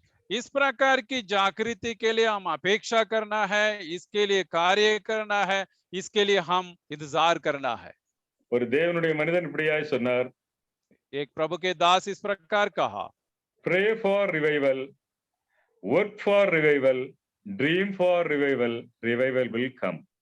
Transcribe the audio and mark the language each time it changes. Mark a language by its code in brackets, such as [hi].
[hi] इस प्रकार की जागृति के लिए हम अपेक्षा करना है, इसके लिए कार्य करना है, इसके लिए हम इंतजार करना है। [ta] ஒரு தேவனுடைய மனிதன் இப்படியாய் சொன்னார், [hi] एक प्रभु के दास इस प्रकार कहा, [en] pray for revival, work for revival, dream for revival, revival will come.